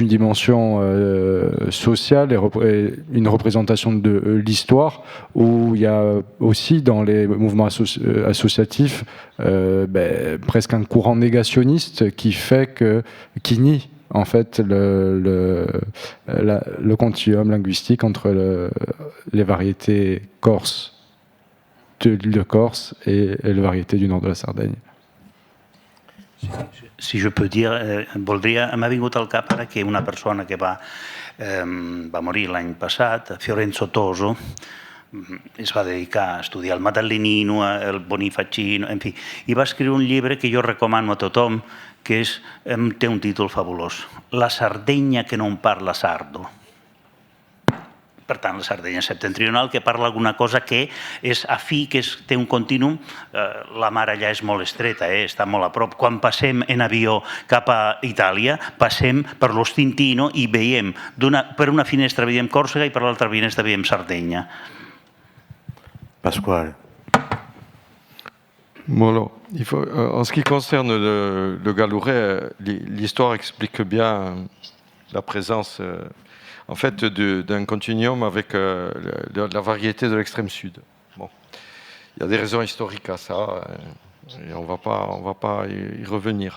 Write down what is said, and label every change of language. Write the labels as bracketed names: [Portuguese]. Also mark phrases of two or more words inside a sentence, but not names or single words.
[French] dimension sociale et une représentation de l'histoire, où il y a aussi dans les mouvements associatifs presque un courant négationniste qui nie en fait le continuum linguistique entre les variétés corses de l'île de Corse et les variétés du nord de la Sardaigne. Si je peux [Catalan] dir, m'ha vingut al cap ara que una persona que va morir l'any passat, Fiorenzo Toso, es va dedicar a estudiar el Madalenino, el Bonifaccino, en fi, i va escriure un llibre que jo recomano a tothom, que té un títol fabulós, La Sardenya que non parla sardo. Per tant, la Sardenya septentrional, que parla alguna cosa que és afí, que té un contínuum. La mar allà és molt estreta, està molt a prop. Quan passem en avió cap a Itàlia, passem per l'Ostintino i veiem, per una finestra veiem Còrsega i per l'altra finestra veiem Sardenya. Pasquale. [French] Voilà. En ce qui concerne le galouret, l'histoire explique bien la présence en fait, d'un continuum avec la variété de l'extrême sud. Bon. Il y a des raisons historiques à ça, et on va pas y revenir.